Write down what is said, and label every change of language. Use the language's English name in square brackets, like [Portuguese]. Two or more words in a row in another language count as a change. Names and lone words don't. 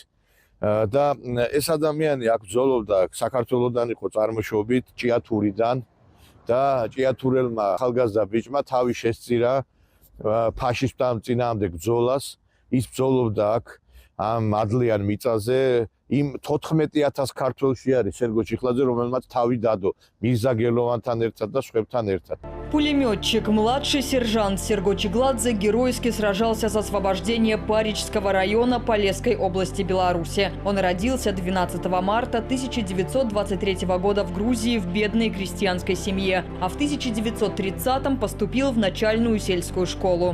[Georgian] და ეს ადამიანი აქ ბრძოლობდა, საქართველოსდან იყო წარმოშობით, ჭიათურიდან და ჭიათურელმა ახალგაზრდა ბიჭმა თავი შესწირა ფაშისტთა წინააღმდეგ ბრძოლას. ის ბრძოლობდა აქ ამ ადლიან მიწაზე. იმ 14000 ქართველში არის სერგო ჩიხლაძე, რომელმაც თავი დადო მირზა გელოვანთან ერთად და სხვებთან ერთად. [Russian] Пулеметчик, младший сержант Серго Чигладзе геройски сражался за освобождение Парижского района Полесской области Беларуси. Он родился 12 марта 1923 года в Грузии в бедной крестьянской семье, а в 1930-м поступил в начальную сельскую школу.